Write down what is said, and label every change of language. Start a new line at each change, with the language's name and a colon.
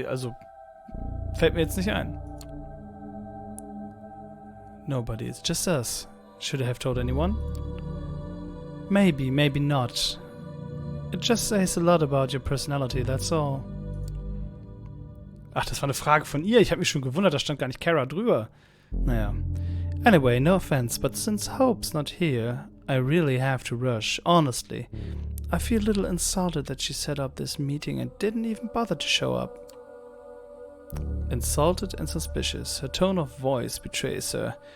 German: Also, fällt mir jetzt nicht ein.
English: Nobody, it's just us. Should I have told anyone? Maybe, maybe not. It just says a lot about your personality, that's all.
German: Ach, das war eine Frage von ihr. Ich habe mich schon gewundert, da stand gar nicht Kara drüber. Naja.
English: Anyway, no offense, but since Hope's not here, I really have to rush, honestly. I feel a little insulted that she set up this meeting and didn't even bother to show up. Insulted and suspicious, her tone of voice betrays her.